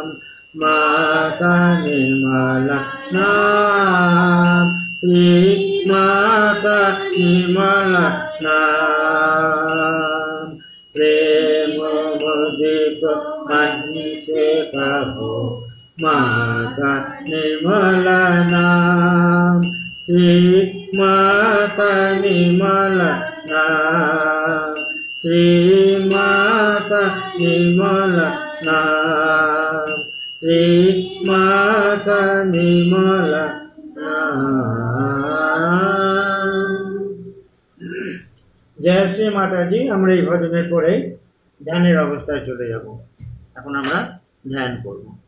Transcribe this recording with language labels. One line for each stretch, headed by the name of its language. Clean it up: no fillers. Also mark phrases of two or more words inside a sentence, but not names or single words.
Hindi: माता निर्मला नाम, श्री माता निर्मला नाम। प्रेम मोदित मन से कहो माता निर्मला नाम, श्री माता निर्मला नाम, श्री माता निर्मला नाम, श्री माता निर्मला नाम।
Bangla: জয় শ্রী মাতাজি। আমরা এই ভজনের পরে ধ্যানের অবস্থায় চলে যাব। এখন আমরা ধ্যান করব।